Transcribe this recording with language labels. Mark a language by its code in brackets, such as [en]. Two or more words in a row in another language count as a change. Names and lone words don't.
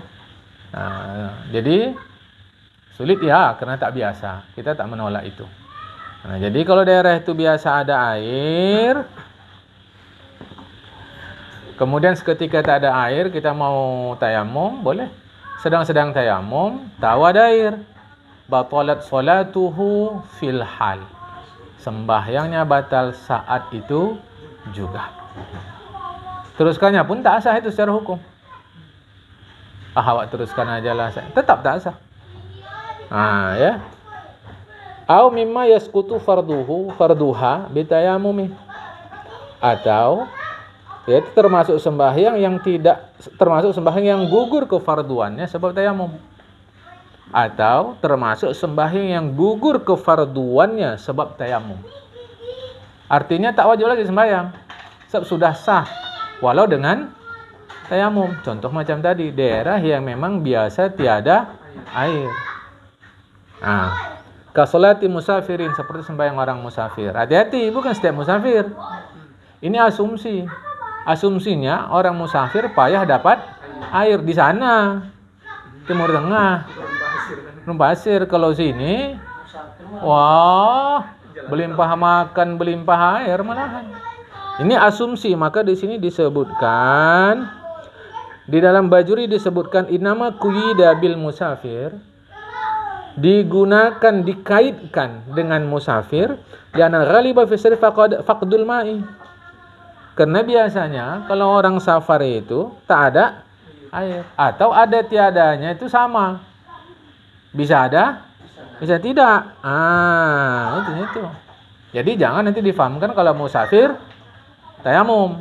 [ms] Jadi sulit ya karena tak biasa. Kita tak menolak itu. Jadi kalau daerah itu biasa ada air, kemudian seketika tak ada air, kita mau tayamum, boleh. Sedang-sedang tayamum, tahu ada air, [ar] بطلت صلاته في الحال. [ms] Sembahyangnya batal saat itu juga. Teruskannya pun tak sah itu secara hukum. Awak teruskan aja lah, tetap tak sah. Ya. [ar] أو مما يسقط فرضها بالتيمم. [ms] Atau Yaitu termasuk sembahyang yang gugur kefarduannya sebab tayamum. Atau termasuk sembahyang yang gugur kefarduannya sebab tayamum. Artinya tak wajib lagi sembahyang. Sebab sudah sah walau dengan tayamum. Contoh macam tadi, daerah yang memang biasa tiada air. [ar] كصلاة المسافرين, [ms] seperti sembahyang orang musafir. Hati-hati, bukan setiap musafir. Ini asumsi. Asumsinya orang musafir payah dapat air di sana, Timur Tengah, Gunung Pasir. Kalau sini, wah, belimpah makan, belimpah air malahan. Ini asumsi, maka di sini disebutkan di dalam Bajuri disebutkan [ar] إنما قيد بالمسافر, [ms] dikaitkan dengan musafir, [ar] لأن الغالب في السفر فقد الماء. [ms] Karena biasanya kalau orang safar itu tak ada air, atau ada tiadanya itu sama. Bisa ada, bisa tidak. Itu. Jadi jangan nanti difahamkan kalau musafir tayamum.